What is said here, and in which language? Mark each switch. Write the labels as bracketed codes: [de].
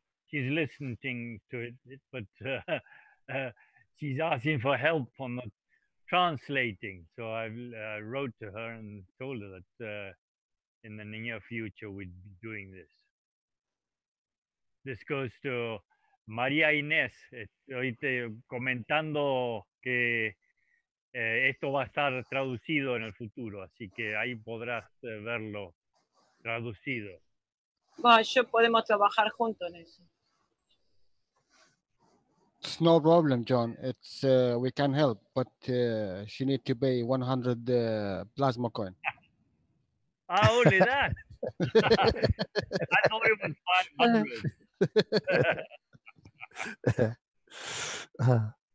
[en] She's listening to it, but she's asking for help on the translating. So I wrote to her and told her that in the near future we'd be doing this. This goes to María Inés. [es] Estoy comentando que esto va a estar traducido en el futuro, así que ahí podrás verlo traducido. Bueno, yo podemos trabajar juntos en eso. [en] It's no problem, John. It's we can help, but she need to pay 100 plasma coin. Only that. I thought it was 500.